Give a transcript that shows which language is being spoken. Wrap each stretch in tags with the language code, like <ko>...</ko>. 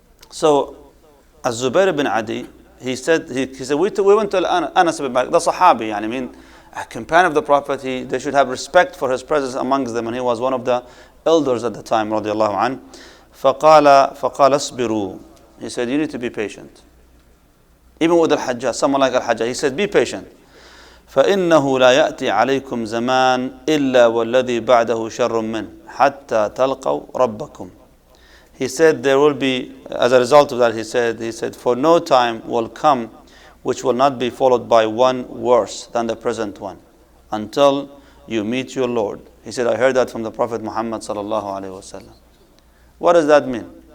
<en>So, Az-Zubair ibn Adi, he said, we went to Anas ibn Malik, the Sahabi, a companion of the Prophet. They should have respect for his presence amongst them, and he was one of the elders at the time, radiallahu anhu.</en> <ar>فقال اصبروا.</ar> <en>He said, you need to be patient. Even with Al-Hajjaj, someone like Al-Hajjaj, he said, be patient.</en> <ar>فإنه لا يأتي عليكم زمان إلا والذي بعده شر منه حتى تلقوا ربكم.</ar> <en>He said there will be, as a result of that, he said, for no time will come which will not be followed by one worse than the present one, until you meet your Lord. He said, I heard that from the Prophet Muhammad sallallahu alaihi wasallam. What does that mean?</en>